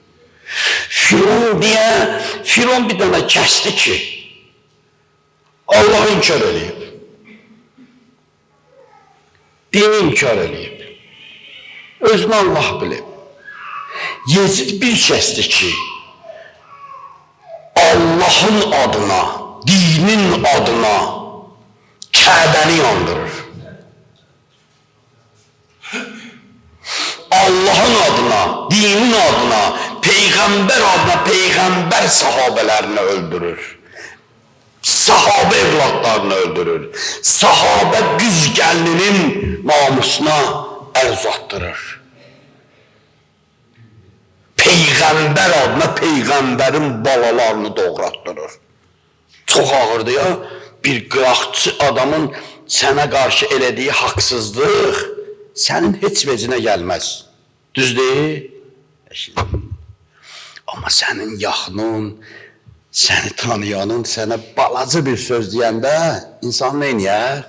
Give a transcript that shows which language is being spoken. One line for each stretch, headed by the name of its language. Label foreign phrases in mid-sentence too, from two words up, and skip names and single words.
Azerbaijani: Firavun bir dənə kəsdi ki, Allah'ı inkar edib. Dini inkar edib. Özünü Allah bilib. Yezid bir kəsdi ki, Allah'ın adına, dinin adına Kəbəni yandırır. Allah'ın adına, dinin adına, peygamber adına, peygamber sahabelerini öldürür. Sahabe evlatlarını öldürür. Sahabe qız gəlinin namusuna ərz atdırır. Peygamber adına peygamberin balalarını doğratdırır. Çok ağırdı ya. Bir qıraqçı adamın sənə qarşı elədiyi haqsızlıq sənin heç vecinə gəlməz. Düz deyil? Amma sənin yaxının, səni tanıyanın sənə balaca bir söz deyəndə insan nə edir?